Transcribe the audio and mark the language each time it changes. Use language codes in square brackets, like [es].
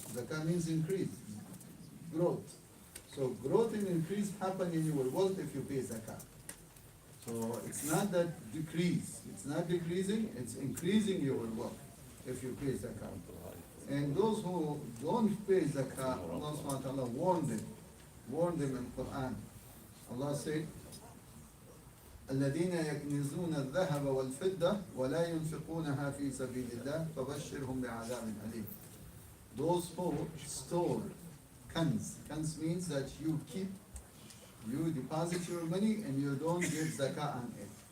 [en] Zakah means increase, growth. So growth and increase happen in your wealth if you pay zakah. So it's not that decrease, it's not decreasing, it's increasing your wealth if you pay zakah. And those who don't pay zakah, Allah subhanahu wa ta'ala warned them in Quran. Allah said, [ar] الذين يكنزون الذهب والفضة ولا ينفقونها في سبيل الله فبشرهم بعذاب أليم. [en] Those who store kanz means that you deposit your money and you don't give zakah on it.